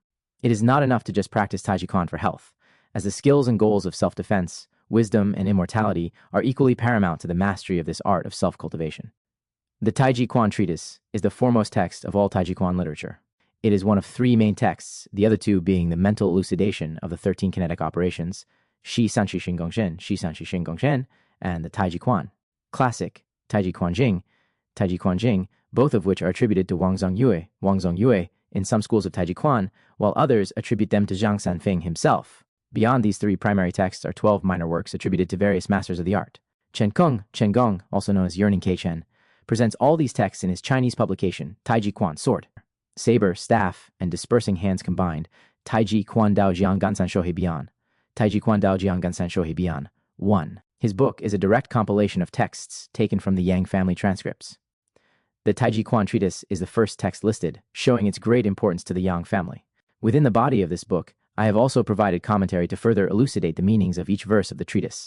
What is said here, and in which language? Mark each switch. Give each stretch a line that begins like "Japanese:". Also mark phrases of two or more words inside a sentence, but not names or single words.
English: It is not enough to just practice Tai Ji Quan for health, as the skills and goals of self-defense, wisdom, and immortality are equally paramount to the mastery of this art of self-cultivation. The Tai Ji Quan Treatise is the foremost text of all Tai Ji Quan literature. It is one of three main texts, the other two being the mental elucidation of the 13 kinetic operations, Shi Sanshi Shin Gong Shen, Shi Sanshi Shin Gong Shen, and the Tai Ji Quan. Classic, Tai Ji Quan Jing, both of which are attributed to Wang Zongyue in some schools of Tai Ji Quan, while others attribute them to Zhang Sanfeng himself. Beyond these three primary texts are 12 minor works attributed to various masters of the art. Chen Gong, also known as Yearning Kei Chen, presents all these texts in his Chinese publication, Tai Ji Quan Sword. Saber, staff, and dispersing hands combined, Tai Ji Quan Dao Jiang Gansan Shohei Bian. Tai Ji Quan Dao Jiang Gansan Shohei Bian. 1. His book is a direct compilation of texts taken from the Yang family transcripts. The Tai Ji Quan Treatise is the first text listed, showing its great importance to the Yang family. Within the body of this book, I have also provided commentary to further elucidate the meanings of each verse of the treatise.